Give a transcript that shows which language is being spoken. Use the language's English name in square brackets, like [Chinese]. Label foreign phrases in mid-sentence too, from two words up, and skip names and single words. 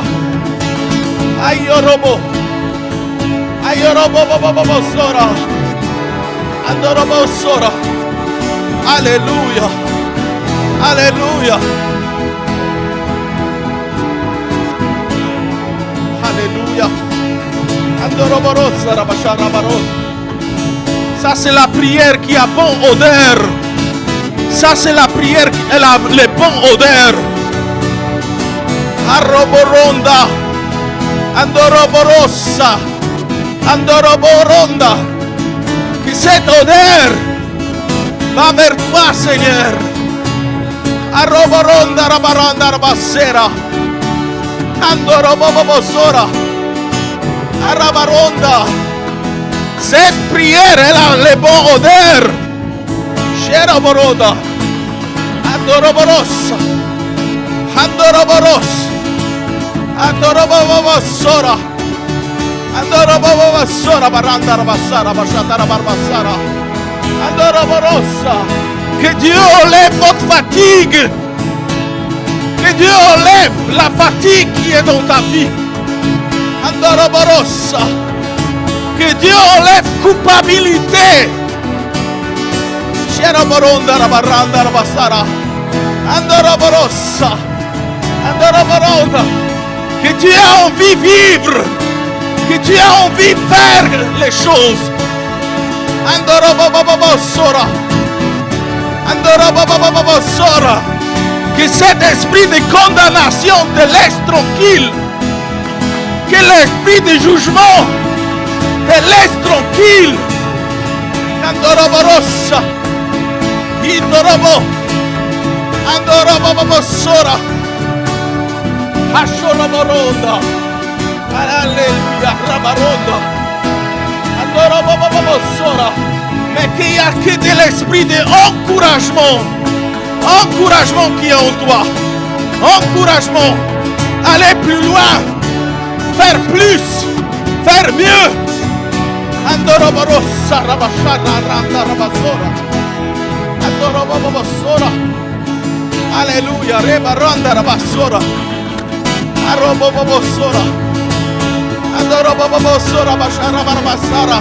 [French] Ayorobo. Ayorobo. Andorobosora. Alléluia. Alléluia. Alléluia. Andoroborosa. Rabashara Baron. Ça c'est la prière qui a bon odeur. Ça c'est la prière qui a les bons odeurs. Arroboronda. Andoroborosa. Andoroboronda. Que cette odeur va vers toi, Seigneur. Arroboronda. Rabaranda. Rabassera. Andorobobosora. Arabaronda. Cette prière, elle a les bons odeurs. Sheraboroda. Andoroborosa. Andoroboros. Andorobobosora. Andorobobosora. Baranda Rabassara. Bashatara Barbassara. Andoroborosa. Que Dieu enlève votre fatigue. Que Dieu enlève la fatigue qui est dans ta vie. Andoroborosa. Que Dieu enlève culpabilité. Sheroboronda. Rabaranda Rabassara. Andoroborosa. Andoroboronda. Que tu as envie de vivre. Que tu as envie de faire les choses. Que cet esprit de condamnation te laisse tranquille. Que l'esprit de jugement te laisse tranquille. Andoroborosa. Indorobo. Andorobobosora. Ashoroboronda. Alléluia. Rabaronda. Andorobobosora. Mais qu'il y a que de l'esprit d'encouragement. Encouragement qui est en toi. Encouragement. Aller plus loin. Faire plus. Faire mieux. Andoroborosa rabashara randa rabasora. Andorobobosora. Alléluia. Reba randa rabasora. Arobobosora. Andorobobosora bashara barbasara.